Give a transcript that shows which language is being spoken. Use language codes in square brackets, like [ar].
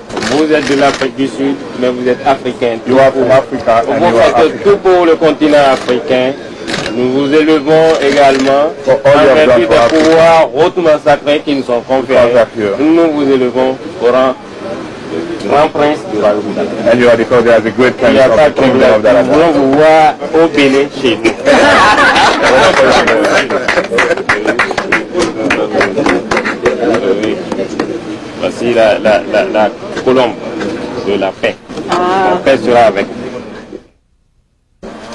[fr] Vous êtes de l'Afrique du Sud, mais vous êtes africain. [en] You are from Africa. [fr] Vous faites tout pour le continent africain. Nous vous élevons également en vertu des pouvoirs hautement sacrés qui nous sont conférés. Nous vous élevons au rang de grand prince du royaume d'Alada. [en] And you are declared as a great prince of the kingdom of Dalada. [fr] Nous voulons vous voir au Bénin chez nous. Voici la colombe de la paix. La paix sera avec vous.